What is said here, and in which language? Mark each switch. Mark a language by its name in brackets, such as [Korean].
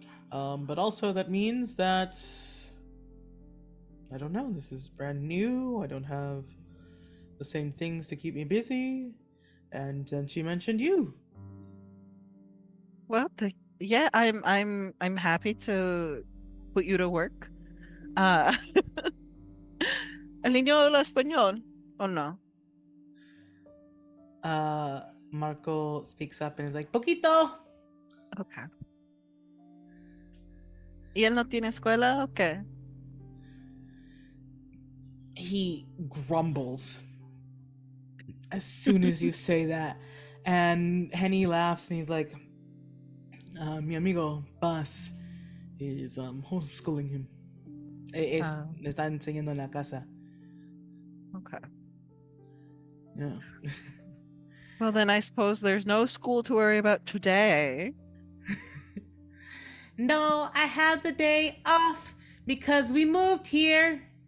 [English] But also that means that, I don't know, this is brand new. I don't have the same things to keep me busy. And then she mentioned you. Well, yeah, I'm happy to put you to work. [Spanish] Uh, ¿El niño habla español o no? [English] Marco speaks up and is like, Poquito! Okay. [Spanish] ¿Y él no tiene escuela o qué? [English] He grumbles as soon as you say that. And Henny laughs and he's like, [Spanish] mi amigo [English] Bas is homeschooling him. [Spanish] Le está enseñando en la casa. [English] Okay. Yeah. Well, then I suppose there's no school to worry about today. No, I have the day off because we moved here.